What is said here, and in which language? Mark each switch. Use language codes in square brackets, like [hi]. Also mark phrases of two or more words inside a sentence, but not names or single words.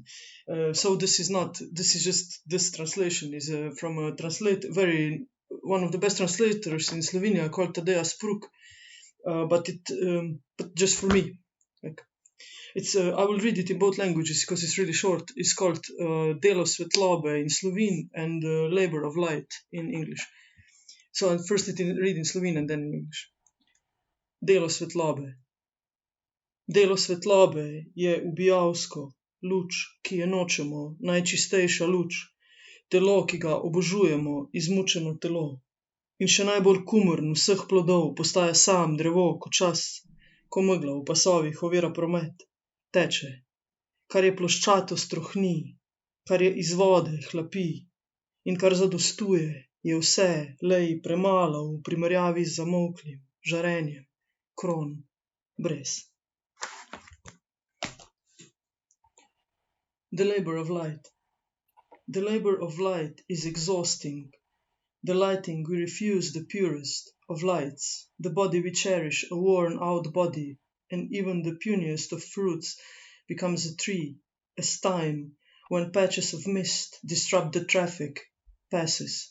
[en] So this translation is from a one of the best translators in Slovenia called Tadeja Spruk, but just for me. Like, I will read it in both languages because it's really short. It's called [sl] Delo svetlobe [en] in Slovene and Labor of Light in English. So I'll first read in Slovene and then in English. [sl] Delo svetlobe. Delo svetlobe je ubijalsko, luč, ki je nočemo, najčistejša luč, telo, ki ga obožujemo, izmučeno telo. In še najbolj kumrn vseh plodov postaja sam drevo, ko čas, ko megla v pasovih ovira promet. Teče, kar je ploščato strohni, kar je iz vode hlapi in kar zadostuje, je vse lej premalo v primerjavi z zamolklim žarenjem kron brez. [en] The labor of light. The labor of light is exhausting. The lighting we refuse the purest of lights, the body we cherish, a worn-out body, and even the puniest of fruits becomes a tree, as time, when patches of mist disrupt the traffic, passes.